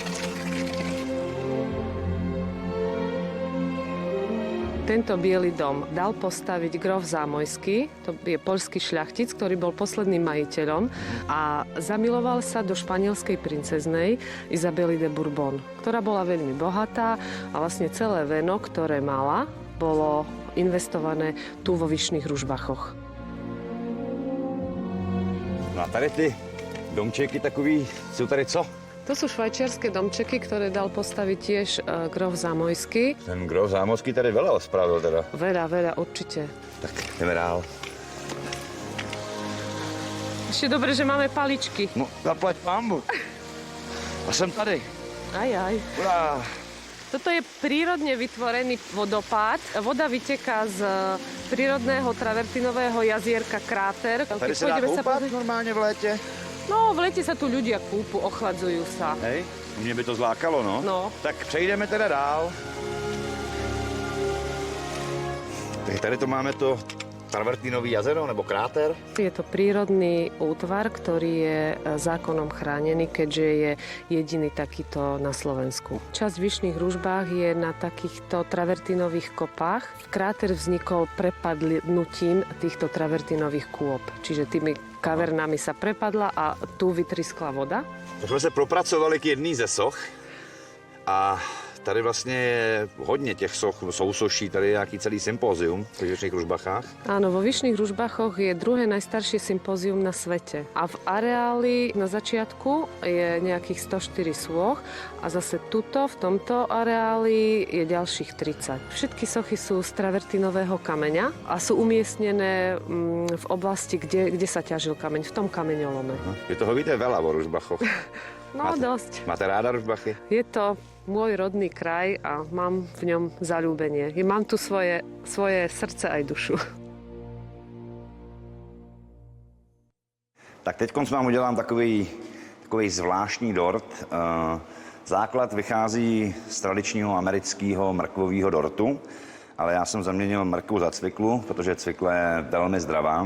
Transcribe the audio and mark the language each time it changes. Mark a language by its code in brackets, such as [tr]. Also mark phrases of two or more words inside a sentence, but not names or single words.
[sk] Tento Biely dom dal postaviť grof Zámojský, to je poľský šľachtic, ktorý bol posledným majiteľom a zamiloval sa do španielskej princeznej Izabely de Bourbon, ktorá bola veľmi bohatá a vlastne celé veno, ktoré mala, bolo investované tu vo Vyšných Ružbachoch. [cs] No a tady ty domčeky takový, jsou tady co? [sk] To sú švajčiarske domčeky, ktoré dal postaviť tiež grof Zámojský. Ten grof Zámořský tady veľa spravil teda. Veľa, určite. [cs] Tak jdeme dál. [sk] Ešte dobre, že máme paličky. [cs] No, zaplať pánbu. A jsem tady. Aj. Urá. [sk] Toto je prírodne vytvorený vodopád. Voda vyteká z prírodného travertinového jazierka Kráter. [cs] Tady se dá koupat normálně v létě? [sk] No, v lete sa tu ľudia kúpu, ochladzujú sa. [cs] Hej, mě by to zlákalo, no. No. Tak přejdeme teda dál. Tak tady to máme to Travertínový jazero nebo kráter. [sk] Je to prírodný útvar, ktorý je zákonom chránený, keďže je jediný takýto na Slovensku. Časť v Vyšných Ružbách je na takýchto travertínových kopách. Kráter vznikol prepadnutím týchto travertínových kôp, čiže tými kavernami sa prepadla a tu vytryskla voda. [cs] Tak jsme se propracovali k jedný ze soch a tady vlastně je hodně těch soch, sousoší, tady je nějaký celý sympózium v Vyšných Ružbachách. [sk] Áno, vo Vyšných Ružbachoch je druhé najstaršie sympózium na svete. A v areáli na začiatku je nejakých 104 sôch a zase tuto, v tomto areáli je ďalších 30. Všetky sochy sú z travertinového kameňa a sú umiestnené v oblasti, kde sa ťažil kameň, v tom kameňolome. [cs] Vy toho víte [sk] veľa o Ružbachoch. No, dosť. Máte ráda Ružbachy? Je to môj rodný kraj a mám v ňom zaľúbenie. Mám tu svoje srdce aj dušu. [cs] Tak teď vám udělám takový zvláštní dort. Základ vychází z tradičního amerického mrkvového dortu, ale já jsem zaměnil mrkvu za cviklu, protože cvikla je velmi zdravá.